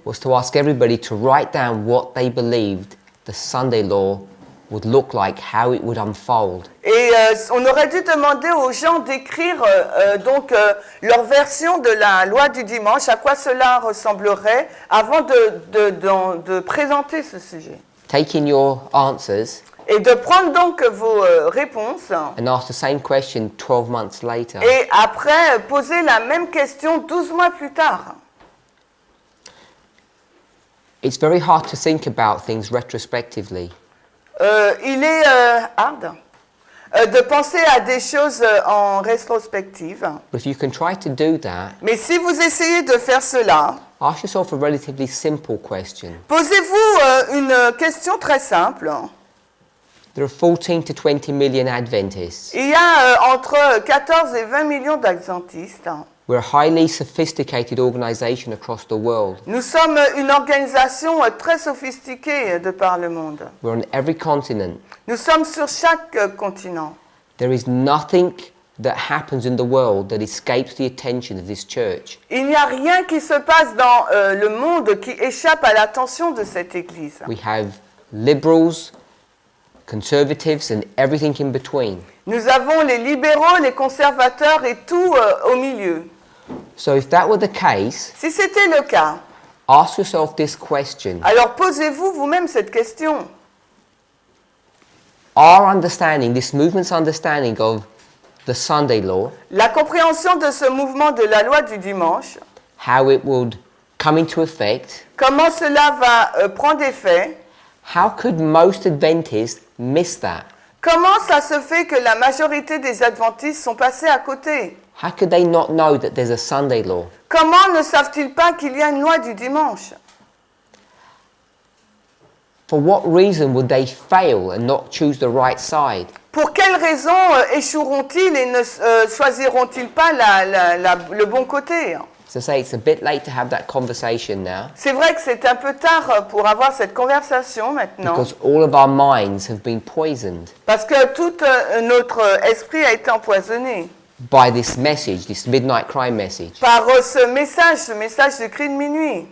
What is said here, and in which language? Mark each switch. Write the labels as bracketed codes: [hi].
[en] was to ask everybody to write down what they believed the Sunday law would look like, how it would unfold. [fr] et on aurait dû demander aux gens d'écrire leur version de la loi du dimanche, à quoi cela ressemblerait, avant de présenter ce sujet. [en] Taking your answers [fr] Et de prendre donc vos réponses, [en] and ask the same question 12 months later. [fr] et après poser la même question 12 mois plus tard. [en] It's very hard to think about things retrospectively. [fr] Il est hard de penser à des choses en rétrospective. [en] But if you can try to do that, [fr] Mais si vous essayez de faire cela, [en] ask yourself a relatively simple question. [fr] posez-vous une question très simple. [en] There are 14 to 20 million Adventists. [fr] Il y a entre 14 et 20 millions d'adventistes. [en] We're a highly sophisticated organization across the world. [fr] Nous sommes une organisation très sophistiquée de par le monde. [en] We're on every continent. [fr] Nous sommes sur chaque continent. [en] There is nothing that happens in the world that escapes the attention of this church. [fr] Il n'y a rien qui se passe dans le monde qui échappe à l'attention de cette Église. [en] We have liberals, conservatives, and everything in between. [fr] Nous avons les libéraux, les conservateurs et tout au milieu. [en] So if that were the case, [fr] Si c'était le cas, [en] ask yourself this question. [fr] alors posez-vous vous-même cette question. [en] Our understanding, this movement's understanding of the Sunday law, [fr] La compréhension de ce mouvement de la loi du dimanche, [en] how it would come into effect, [fr] comment cela va prendre effet, [en] how could most Adventists miss that? [fr] comment ça se fait que la majorité des adventistes sont passés à côté? [en] How could they not know that there's a Sunday law? [fr] Comment ne savent-ils pas qu'il y a une loi du dimanche? [en] For what reason would they fail and not choose the right side? [fr] Pour quelles raisons échoueront-ils et ne choisiront-ils pas le bon côté? [en] So say it's a bit late to have that conversation now, [fr] C'est vrai que c'est un peu tard pour avoir cette conversation maintenant, [en] because all of our minds have been poisoned [fr] parce que tout notre esprit a été empoisonné [en] by this message, this midnight cry message. [fr] par ce message de cri de minuit.